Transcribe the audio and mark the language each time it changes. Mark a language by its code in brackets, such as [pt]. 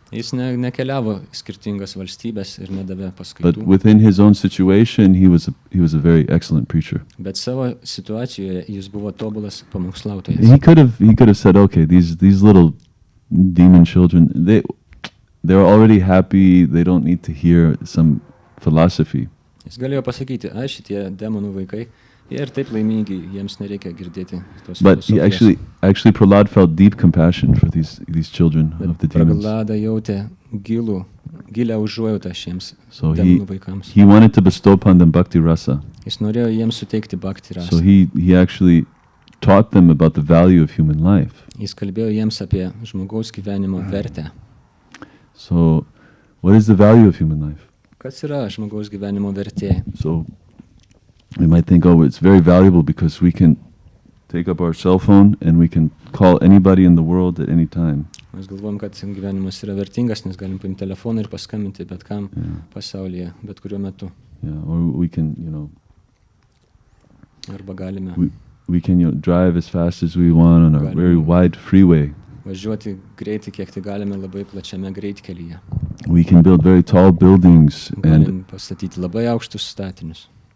[lt] Jis nekeliavo skirtingas valstybės ir nedavė paskaitų. [en] But within his own situation, he was a very excellent preacher. [lt] Bet savo situacijoje jis buvo tobulas pamokslautojas. [en] He could have said, okay, these little demon children, they're already happy, they don't need to hear some philosophy. [lt] Jis galėjo pasakyti, šitie demonų vaikai, jie ir taip laimingi, jiems nereikia girdėti tos filosofijos. [en] But he actually Prahlad felt deep compassion for these children of the demons. [lt] Prahlada jautė gilią užuojautą šiems demonų vaikams. [en] He wanted to bestow upon them bhakti rasa. [lt] Jis norėjo jiems suteikti bhakti rasą. [en] So he actually taught them about the value of human life. [lt] Jis kalbėjo jiems apie žmogaus gyvenimo vertę. [en] So what is the value of human life? [lt] Kas yra žmogaus gyvenimo vertė? [en] So we might think, oh, it's very valuable because we can take up our cell phone and we can call anybody in the world at any time. [lt] Mes galvojam, kad gyvenimas yra vertingas, nes galim paimti telefoną ir paskambinti bet kam pasaulyje, bet kuriuo metu. [en] Yeah, or we can, [lt] Arba galime [en] we can drive as fast as we want on a very wide freeway. [lt] važiuoti greitai, kiek tai galime labai plačiame greitkelyje. [en] We can build very tall buildings [lt] Galim [en] and [lt] pastatyti labai aukštus statinius.